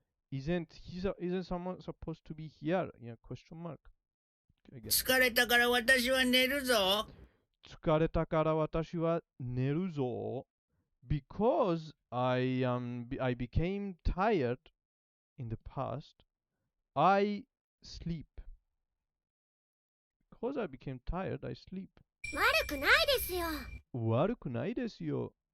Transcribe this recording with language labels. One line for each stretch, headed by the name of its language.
English: Isn't someone supposed to be here? Yeah, question mark. Okay, again.
Japanese: 疲れたから私は寝るぞ。疲れたから私は寝るぞ。
English: Because I became tired in the past, I sleep. Because I became tired, I sleep.
Japanese: 悪くないですよ。悪くないですよ。